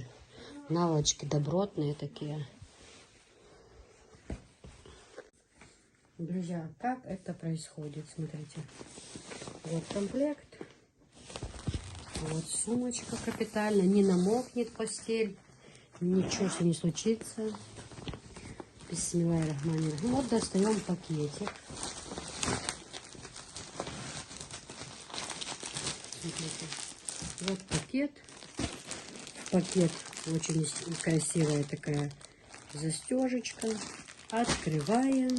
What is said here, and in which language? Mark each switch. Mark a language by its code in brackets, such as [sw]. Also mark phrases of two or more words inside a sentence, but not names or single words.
[ru] Наволочки добротные такие. Друзья, как это происходит? Смотрите. Вот комплект. Вот сумочка капитально. Не намокнет постель. Ничего не случится. [ar] بسم الله الرحمن الرحيم. [ru] Вот достаем пакетик. Смотрите. Вот пакет. Пакет очень красивая такая застежечка. Открываем.